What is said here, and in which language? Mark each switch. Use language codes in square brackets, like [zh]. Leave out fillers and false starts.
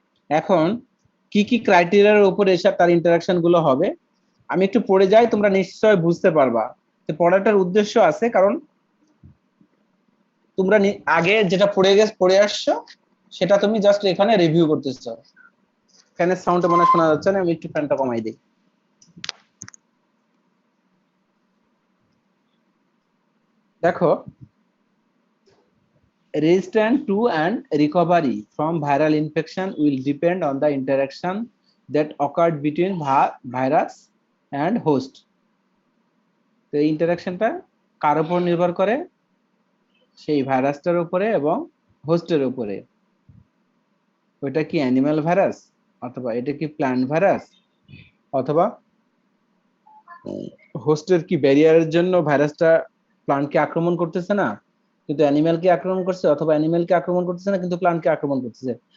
[bn] এখন কি কি ক্রাইটেরিয়ার উপরে এসে তার ইন্টারাকশন গুলো হবে আমি একটু পড়ে যাই, তোমরা নিশ্চয় বুঝতে পারবা। তো পড়াটার উদ্দেশ্য আছে, কারণ তোমরা আগে যেটা পড়ে আসছো সেটা তুমি জাস্ট এখানে রিভিউ করতেছো। ফ্যানের সাউন্ডটা মনে শোনা যাচ্ছে না, আমি একটু ফ্যানটা কমাই দিই। [en] দেখো, resistance to and recovery from viral infection will depend on the interaction that occurred between virus and host. [bn] তো এই ইন্টারাকশনটা কার উপর নির্ভর করে? সেই ভাইরাসটার উপরে এবং হোস্টের উপরে। ওইটা কি অ্যানিমাল ভাইরাস, অথবা এটা কি প্ল্যান্ট ভাইরাস, অথবা হোস্টের কি ব্যারিয়ারের জন্য ভাইরাসটা প্লান্টকে আক্রমণ করতেছে না কিন্তু অ্যানিমালকে আক্রমণ করছে, অথবা অ্যানিমালকে আক্রমণ করতেছে না কিন্তু প্লান্টকে আক্রমণ করতেছে।